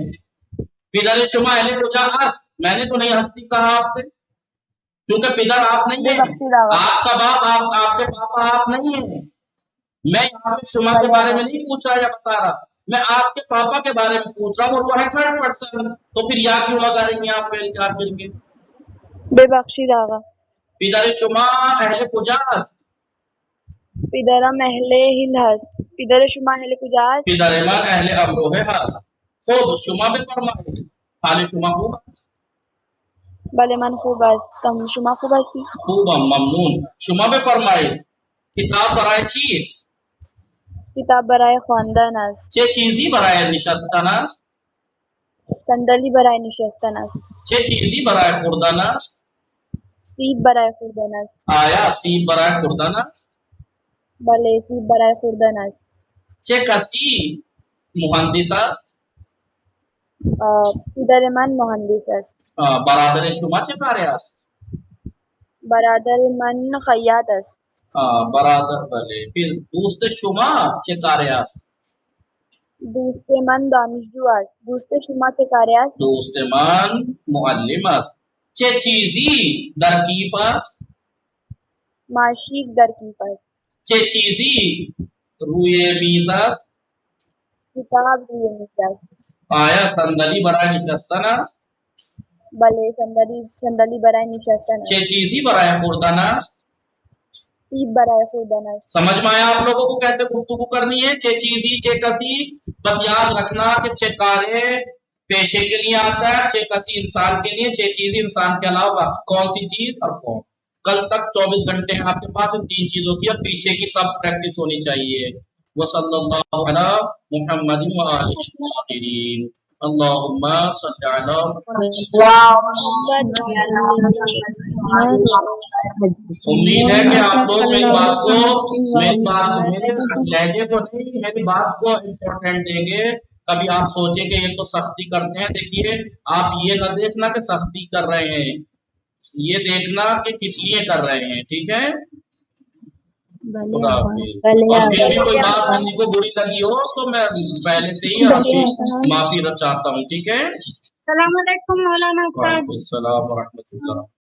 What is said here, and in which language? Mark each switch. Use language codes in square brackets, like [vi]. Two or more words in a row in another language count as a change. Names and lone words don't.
[fa] پدر شما اهل کجا هست, [hi] मैंने तो नहीं हस्ती कहा आपसे, क्योंकि पिदर आप नहीं है, आपका बाप आपके पापा आप नहीं है। मैं यहाँ पे शुमा के बारे में नहीं पूछ रहा या बता रहा, मैं आपके पापा के बारे में पूछ रहा हूँ और वो है थर्ड पर्सन। तो फिर याद क्यों लगा रही हैं आप पहले के आखिर के? [fa] ببخشید آقا پدر شما اهل کجاست, پدرم اهل هند هست، پدر شما اهل کجاست, پدر من اهل امروهه است. خوب شما [hi] भी फरमाए [fa] حال شما خوب بله من خوب هستم شما خوب هستی, خوب ممنون. शुमा [hi] भी फरमाए [fa] کتاب برای چیست, کتاب برای خواندن است, چه چیزی برای نشستن است, صندلی برای نشستن است, چه چیزی برای خوردن است, سیب برای خوردن است, آیا سیب برای خوردن است, بله سیب برای خوردن است, چه کسی مهندس است, پدر من مهندس است, برادر شما چه کاره است, برادر من خیاط است, برادر بله. फिर دوست شما چه کاره است, دوست من دانشجو است، دوست شما چه کاره است, دوست من معلم است, چه چیزی در کیف است, ماژیک در کیف است, چه چیزی روی میز است, کتاب روی میز است, آیا صندلی برای نشستن است, بله صندلی برای نشستن است, چه چیزی برای خوردن است. سیب برای خوردن است. [hi] समझ में आया आप लोगों को कैसे गुफ्तगू करनी है? [fa] چه چیزی چه کسی, [hi] बस याद रखना कि [fa] چه کاره [hi] पेशे के लिए आता है, [fa] چه کسی [hi] इंसान के लिए, [fa] چه چیزی [hi] इंसान के अलावा कौन सी चीज और कौन। कल तक 24 घंटे हैं आपके पास इन 3 चीजों की, अब पीछे की सब प्रैक्टिस होनी चाहिए। [ar] وصلى الله على محمد وآله الطاهرين. اللهم صل على [hi] उम्मीद है कि आप लोग मेरी बात को मेरे लहजे को नहीं, मेरी बात को इम्पोर्टेंट देंगे। कभी आप सोचे कि ये तो सख्ती करते हैं, देखिए आप ये न देखना कि सख्ती कर रहे हैं, ये देखना कि किस लिए कर रहे हैं। ठीक है, खुदा हाफिज। और फिर भी कोई बात किसी को बुरी लगी हो तो मैं पहले से ही आपकी माफी चाहता हूँ। ठीक है, [ar] سلام عليكم [hi] मौलाना साहब। [ar] وعليكم السلام ورحمة الله.